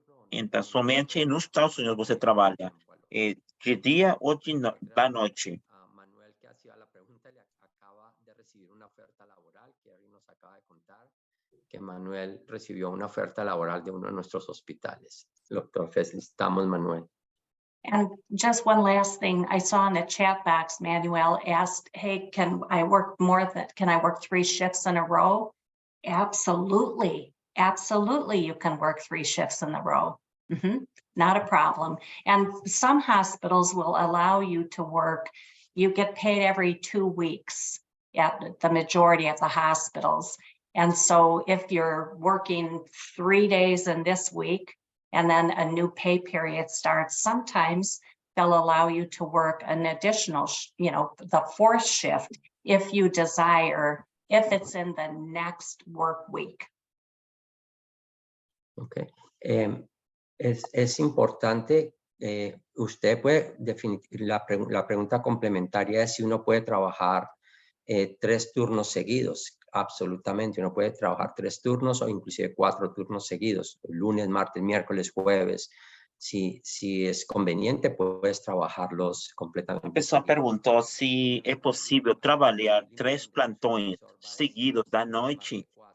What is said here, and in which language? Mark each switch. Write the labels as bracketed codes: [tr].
[pt] Então somente nos Estados Unidos você trabalha de dia ou da noite. [es] Manuel, que hacía la pregunta, le acaba de recibir una oferta laboral, que alguien nos acaba de contar que Manuel recibió una oferta laboral de uno de nuestros hospitales. Doctor, felicitamos, Manuel. [en] And just one last thing, I saw in the chat box, Manuel asked, hey, can I work 3 shifts in a row? Absolutely. Absolutely, you can work 3 shifts in a row. Not a problem. And some hospitals will allow you to work, you get paid every 2 weeks at the majority of the hospitals. And so if you're working 3 days in this week, and then a new pay period starts, sometimes they'll allow you to work an additional, the 4th shift if you desire, if it's in the next work week. Okay. [es] Es importante, usted puede definir, la pregunta complementaria es si uno puede trabajar 3 turnos seguidos. Absolutamente, uno puede trabajar 3 turnos o inclusive 4 turnos seguidos, lunes, martes, miércoles, jueves. Si es conveniente, puedes trabajarlos completamente. [pt] A pessoa perguntou se é possível trabalhar 3 plantões seguidos da noite.